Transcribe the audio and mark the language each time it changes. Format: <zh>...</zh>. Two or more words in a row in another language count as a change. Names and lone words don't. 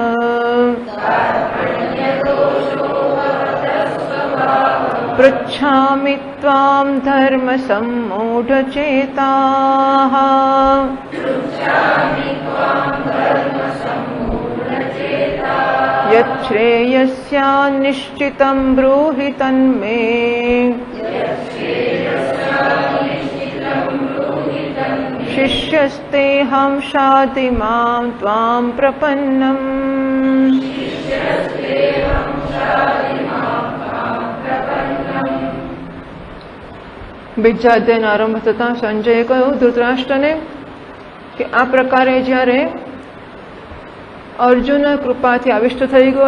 <sa>पृच्छामि त्वां धर्मसम्मूढचेताः यच्छ्रेयस्यान्निश्चितं ब्रूहि तन्मे शिष्यस्तेऽहं शाधि मां त्वां प्रपन्नम्।</sa> <gu>બીજા અધ્યાયનો આરંભ થતા સંજયે કહ્યું ધૃતરાષ્ટ્રને કે આ પ્રકારે જ્યારે અર્જુન કૃપાથી આવિષ્ટ થઈ ગયો</gu>